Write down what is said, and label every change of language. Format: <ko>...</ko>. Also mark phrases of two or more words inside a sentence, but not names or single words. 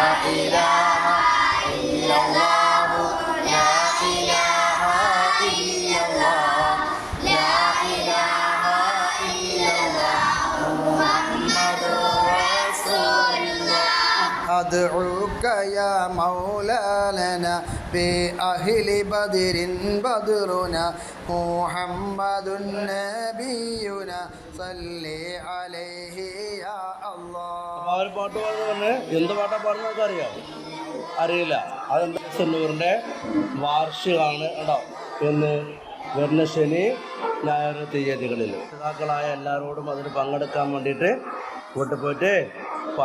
<ar>إله إلا الله لا إله إلا الله لا إله إلا الله محمد رسول الله أدعوك يا مولانا بأهل بدر بدرنا محمد نبينا صل عليه يا الله.</ar> <ml>ഒരു പാട്ട് പാടുന്ന എന്ത് പാട്ടാ പാടുന്നതൊക്കെ അറിയില്ല. അതെന്താ സെന്നൂറിൻ്റെ വാർഷികമാണ് കേട്ടോ. എന്ന് വരുന്ന ശനി ഞായർ തീയതികളിൽ നേതാക്കളായ എല്ലാവരോടും അതിന് പങ്കെടുക്കാൻ വേണ്ടിയിട്ട് വീട്ടിൽ പോയിട്ട് പറയണം.</ml>